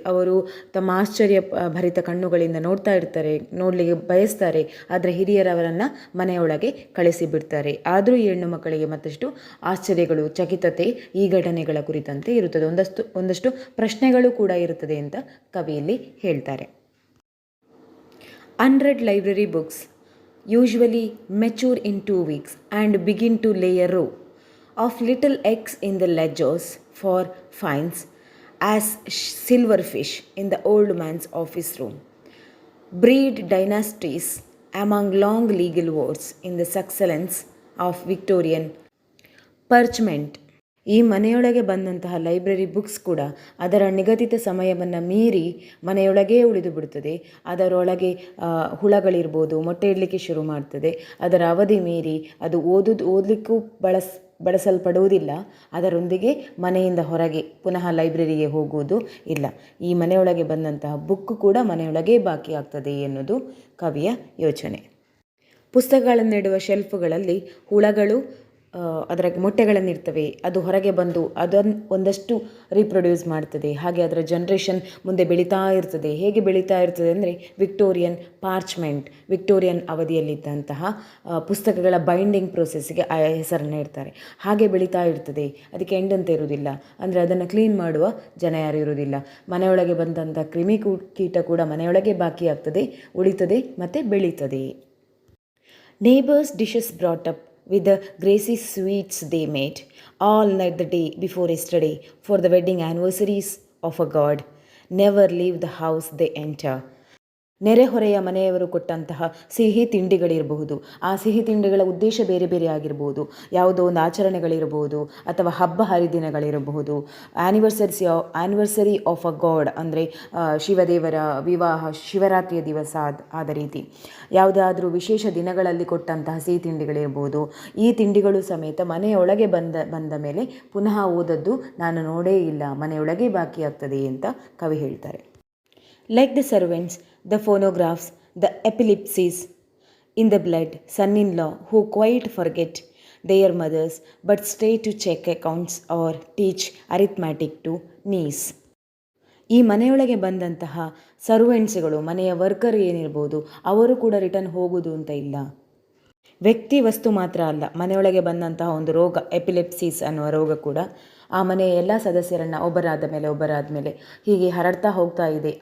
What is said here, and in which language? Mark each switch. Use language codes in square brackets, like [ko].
[kn] ಅವರು ತಮ್ಮ ಆಶ್ಚರ್ಯ ಭರಿತ ಕಣ್ಣುಗಳಿಂದ ನೋಡ್ತಾ ಇರ್ತಾರೆ, ನೋಡಲಿಕ್ಕೆ ಬಯಸ್ತಾರೆ. ಆದರೆ ಹಿರಿಯರವರನ್ನು ಮನೆಯೊಳಗೆ ಕಳಿಸಿಬಿಡ್ತಾರೆ. ಆದರೂ ಈ ಹೆಣ್ಣು ಮಕ್ಕಳಿಗೆ ಮತ್ತಷ್ಟು ಆಶ್ಚರ್ಯಗಳು, ಚಕಿತತೆ ಈ ಘಟನೆಗಳ ಕುರಿತಂತೆ ಇರುತ್ತದೆ. ಒಂದಷ್ಟು ಪ್ರಶ್ನೆಗಳು ಕೂಡ ಇರುತ್ತದೆ ಅಂತ ಕವಿಯಲ್ಲಿ ಹೇಳ್ತಾರೆ. [en] Unread library books usually mature in 2 weeks and begin to lay a row of little eggs in the ledgers for fines as silverfish in the old man's office room. Breed dynasties among long legal wars in the succulence of Victorian parchment. [kn] ಈ ಮನೆಯೊಳಗೆ ಬಂದಂತಹ library books ಕೂಡ ಅದರ ನಿಗದಿತ ಸಮಯವನ್ನು ಮೀರಿ ಮನೆಯೊಳಗೇ ಉಳಿದು ಬಿಡುತ್ತದೆ. ಅದರೊಳಗೆ ಹುಳಗಳಿರ್ಬೋದು, ಮೊಟ್ಟೆ ಇಡಲಿಕ್ಕೆ ಶುರು ಮಾಡ್ತದೆ. ಅದರ ಅವಧಿ ಮೀರಿ ಅದು ಓದಲಿಕ್ಕೂ ಬಳಸಲ್ಪಡುವುದಿಲ್ಲ. ಅದರೊಂದಿಗೆ ಮನೆಯಿಂದ ಹೊರಗೆ ಪುನಃ ಲೈಬ್ರರಿಗೆ ಹೋಗುವುದು ಇಲ್ಲ. ಈ ಮನೆಯೊಳಗೆ ಬಂದಂತಹ ಬುಕ್ ಕೂಡ ಮನೆಯೊಳಗೇ ಬಾಕಿ ಆಗ್ತದೆ ಎನ್ನುವುದು ಕವಿಯ ಯೋಚನೆ. ಪುಸ್ತಕಗಳನ್ನಿಡುವ ಶೆಲ್ಫ್ಗಳಲ್ಲಿ ಹುಳಗಳು ಅದರ ಮೊಟ್ಟೆಗಳನ್ನಿರ್ತವೆ. ಅದು ಹೊರಗೆ ಬಂದು ಅದನ್ನು ಒಂದಷ್ಟು ರೀಪ್ರೊಡ್ಯೂಸ್ ಮಾಡ್ತದೆ. ಹಾಗೆ ಅದರ ಜನ್ರೇಷನ್ ಮುಂದೆ ಬೆಳೀತಾ ಇರ್ತದೆ. ಹೇಗೆ ಬೆಳೀತಾ ಇರ್ತದೆ ಅಂದರೆ, ವಿಕ್ಟೋರಿಯನ್ ಪಾರ್ಚ್ಮೆಂಟ್, ವಿಕ್ಟೋರಿಯನ್ ಅವಧಿಯಲ್ಲಿದ್ದಂತಹ ಪುಸ್ತಕಗಳ ಬೈಂಡಿಂಗ್ ಪ್ರೋಸೆಸ್ಸಿಗೆ ಆ ಹೆಸರನ್ನು ಇಡ್ತಾರೆ. ಹಾಗೆ ಬೆಳೀತಾ ಇರ್ತದೆ. ಅದಕ್ಕೆ ಎಂಡ್ ಅಂತ ಇರುವುದಿಲ್ಲ. ಅಂದರೆ ಅದನ್ನು ಕ್ಲೀನ್ ಮಾಡುವ ಜನ ಯಾರು ಇರುವುದಿಲ್ಲ. ಮನೆಯೊಳಗೆ ಬಂದಂಥ ಕೀಟ ಕೂಡ ಮನೆಯೊಳಗೆ ಬಾಕಿ ಆಗ್ತದೆ, ಉಳಿತದೆ ಮತ್ತು ಬೆಳೀತದೆ. [en] Neighbors' dishes brought up with the greasy sweets they made all night the day before yesterday for the wedding anniversaries of a god. Never leave the house they enter. [kn] ನೆರೆಹೊರೆಯ ಮನೆಯವರು ಕೊಟ್ಟಂತಹ ಸಿಹಿ ತಿಂಡಿಗಳಿರಬಹುದು. ಆ ಸಿಹಿ ತಿಂಡಿಗಳ ಉದ್ದೇಶ ಬೇರೆ ಬೇರೆ ಆಗಿರಬಹುದು. ಯಾವುದೋ ಒಂದು ಆಚರಣೆಗಳಿರಬಹುದು ಅಥವಾ ಹಬ್ಬ ಹರಿದಿನಗಳಿರಬಹುದು. [en] anniversary of a god [kn] ಅಂದರೆ ಶಿವದೇವರ ವಿವಾಹ, ಶಿವರಾತ್ರಿಯ ದಿವಸ ಆದ ರೀತಿ ಯಾವುದಾದ್ರೂ ವಿಶೇಷ ದಿನಗಳಲ್ಲಿ ಕೊಟ್ಟಂತಹ ಸಿಹಿ ತಿಂಡಿಗಳಿರ್ಬೋದು. ಈ ತಿಂಡಿಗಳು ಸಮೇತ ಮನೆಯೊಳಗೆ ಬಂದ ಮೇಲೆ ಪುನಃ ಓದದ್ದು ನಾನು ನೋಡೇ ಇಲ್ಲ, ಮನೆಯೊಳಗೆ ಬಾಕಿಯಾಗ್ತದೆ ಅಂತ ಕವಿ ಹೇಳ್ತಾರೆ. [en] Like the servants, the phonographs, the epilepsies in the blood, son-in-law who quite forget their mothers but stay to check accounts or teach arithmetic to niece. [kn] ಈ ಮನೆಯೊಳಗೆ ಬಂದಂತಹ ಸರ್ವೆಂಟ್ಸ್ಗಳು, ಮನೆಯ ವರ್ಕರ್ ಏನಿರ್ಬೋದು, ಅವರು ಕೂಡ ರಿಟರ್ನ್ ಹೋಗೋದು ಅಂತ ಇಲ್ಲ. ವ್ಯಕ್ತಿ ವಸ್ತು ಮಾತ್ರ ಅಲ್ಲ, ಮನೆಯೊಳಗೆ ಬಂದಂತಹ ಒಂದು ರೋಗ, ಎಪಿಲೆಪ್ಸಿಸ್ ಅನ್ನುವ ರೋಗ ಕೂಡ ಆ ಮನೆಯ ಎಲ್ಲ ಸದಸ್ಯರನ್ನು ಒಬ್ಬರಾದ ಮೇಲೆ ಹೀಗೆ ಹರಡ್ತಾ ಹೋಗ್ತಾ ಇದೆ.